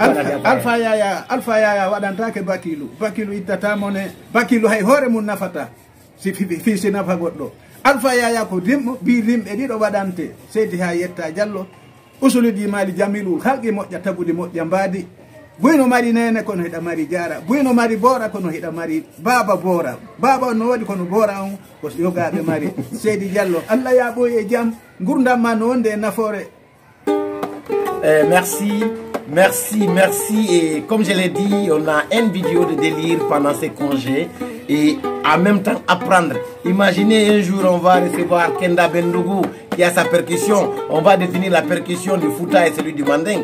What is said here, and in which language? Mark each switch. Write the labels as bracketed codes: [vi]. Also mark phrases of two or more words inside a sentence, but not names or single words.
[ff] Alpha Yaya waɗantake bakilu ittata mone bakilu hay hoore mum nafata si nafa goɗɗo Alpha Yaya ko dimmo ɓirrimɓe ɗiɗo waɗante seydi ha yetta Diallo usuliji mali jamilul halqi moƴƴa tagude moƴƴa mbaadi buyno mari nene kono hiɗa mari jara buyno mari bora kono hiɗa mari baba bora baba no waɗi kono bora on ko yogaɓe mari Seydi Diallo Allah yaɓoy e jaam gurdam ma no wonde e nafoore. [fr] Merci. Et comme je l'ai dit, on a une vidéo de délire pendant ces congés et en même temps apprendre. Imaginez un jour on va recevoir Kenda Bendougou qui a sa percussion. On va définir la percussion du Fouta et celui du Manding.